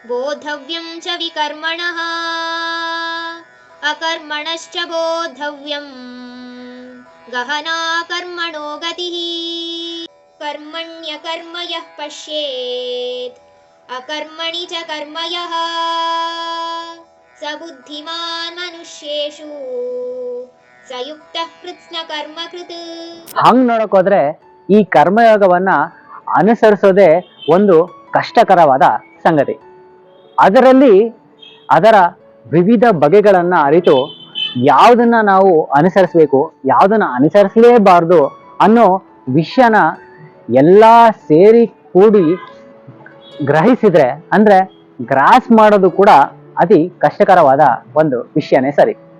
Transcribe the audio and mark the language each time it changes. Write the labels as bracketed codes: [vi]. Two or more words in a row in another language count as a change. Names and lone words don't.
[sa] बोद्धव्यं च विकर्मणः अकर्मणश्च बोद्धव्यं गहना कर्मणो गतिः कर्मण्यकर्म यः पश्येत् अकर्मणि च कर्म यः स बुद्धिमान् मनुष्येषु स युक्तः कृत्स्नकर्मकृत्. [kn] ಹಂಗ್ ನೋಡಕ್ ಹೋದ್ರೆ ಈ ಕರ್ಮಯೋಗವನ್ನ ಅನುಸರಿಸೋದೇ ಒಂದು ಕಷ್ಟಕರವಾದ ಸಂಗತಿ. ಅದರಲ್ಲಿ ಅದರ ವಿವಿಧ ಬಗೆಗಳನ್ನ ಅರಿತು ಯಾವುದನ್ನ ನಾವು ಅನುಸರಿಸಬೇಕು, ಯಾವುದನ್ನ ಅನುಸರಿಸಲೇಬಾರ್ದು ಅನ್ನೋ ವಿಷಯನ ಎಲ್ಲಾ ಸೇರಿ ಕೂಡಿ ಗ್ರಹಿಸಿದ್ರೆ ಅಂದ್ರೆ ಗ್ರಾಸ್ ಮಾಡೋದು ಕೂಡ ಅತಿ ಕಷ್ಟಕರವಾದ ಒಂದು ವಿಷಯನೇ ಸರಿ.